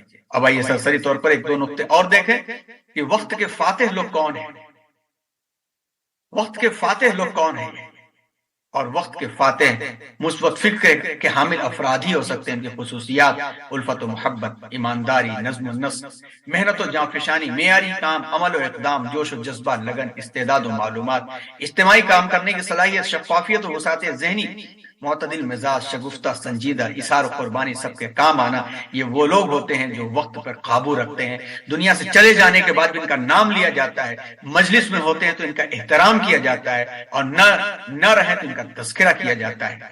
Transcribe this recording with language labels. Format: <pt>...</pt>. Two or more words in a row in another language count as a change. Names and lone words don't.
<ur>اب آئیے سرسری طور پر ایک دو نقطے اور دیکھیں کہ وقت کے فاتح لوگ کون ہیں، وقت کے فاتح لوگ کون ہیں، اور وقت کے فاتح مثبت فکر کے حامل افراد ہی ہو سکتے ہیں۔ ان کی خصوصیات الفت و محبت، ایمانداری، نظم و نسق، محنت و جانفشانی، معیاری کام، عمل و اقدام، جوش و جذبہ، لگن، استعداد و معلومات، اجتماعی کام کرنے کی صلاحیت، شفافیت و وسعت ذہنی، معتدل مزاج، شگفتہ، سنجیدہ، اثار و قربانی، سب کے کام آنا، یہ وہ لوگ ہوتے ہیں جو وقت پر قابو رکھتے ہیں۔ دنیا سے چلے جانے کے بعد بھی ان کا نام لیا جاتا ہے، مجلس میں ہوتے ہیں تو ان کا احترام کیا جاتا ہے، اور نہ رہے تو ان کا تذکرہ کیا جاتا ہے۔</ur>